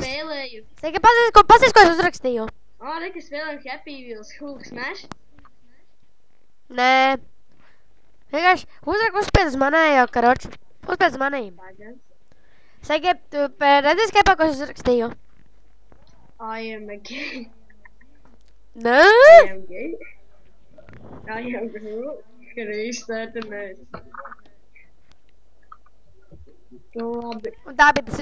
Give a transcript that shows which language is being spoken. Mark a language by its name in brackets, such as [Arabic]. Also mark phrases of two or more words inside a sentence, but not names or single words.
[Latvian] Spēlēju. Saka, paties, ko es uzrakstīju. Re, ka spēlējam Happy Wheels, Hulk Smash. Nē. Vienkārši uzspied uz manējo, karoči. Uzspied uz manējiem. Saka, tu redzēsi, kāpā, ko es uzrakstīju? [English] I am a gay. [Latvian] Nē. [English] I am gay. I am Groot. [Latvian] Kristers. Labi. Un tā bija tas video.